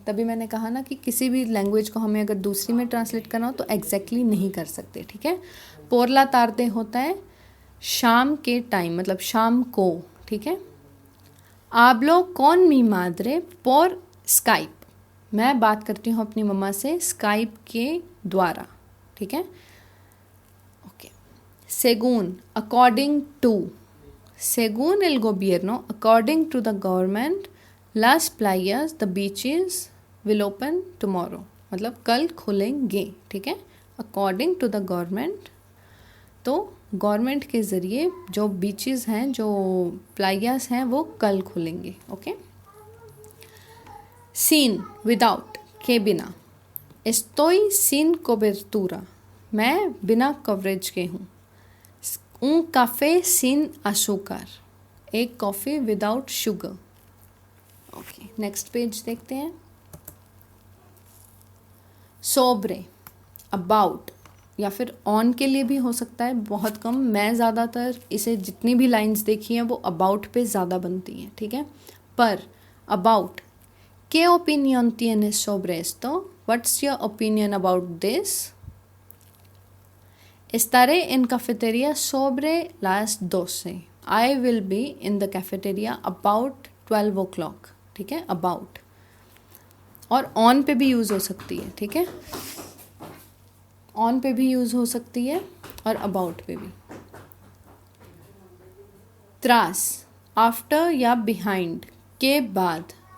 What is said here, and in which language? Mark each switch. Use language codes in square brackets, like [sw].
[hi] तभी मैंने कहा ना कि किसी भी लैंग्वेज को हमें अगर दूसरी में ट्रांसलेट करना हो तो एग्जैक्टली नहीं कर सकते, ठीक है। [es] पोर ला tarde [hi] होता है शाम के टाइम, मतलब शाम को, ठीक है। [es] hablo con mi madre por [hi] Skype, मैं बात करती हूँ अपनी मम्मा से स्काइप के द्वारा, ठीक है। Okay. [es] según, [en] according to, [es] según el gobierno, [en] according to the government, [es] las playas, [en] the beaches will open tomorrow, [hi] मतलब कल खुलेंगे, ठीक है। according to the government, तो गवर्नमेंट के ज़रिए जो बीचेस हैं, जो प्लायास हैं, वो कल खुलेंगे, ओके। [es] sin, [hi] विदाउट, के बिना। [es] estoy sin cobertura, [hi] मैं बिना कवरेज के हूँ। [es] un café sin azúcar, [hi] एक coffee without sugar, okay. Next page देखते हैं। sobre, अबाउट, या फिर ऑन के लिए भी हो सकता है, बहुत कम, मैं ज़्यादातर इसे जितनी भी लाइंस देखी हैं वो अबाउट पे ज़्यादा बनती हैं, ठीक है। पर about, [es] ¿qué opinión tienes sobre esto? [en] What's your opinion about this? [es] Estaré en cafetería sobre las 12. [en] I will be in the cafeteria about 12 o'clock, [hi] ठीक है। about और ऑन पे भी यूज़ हो सकती है, ठीक है। ऑन पे भी यूज़ हो सकती है और अबाउट पे भी। त्रास, आफ्टर या बिहाइंड, के बाद।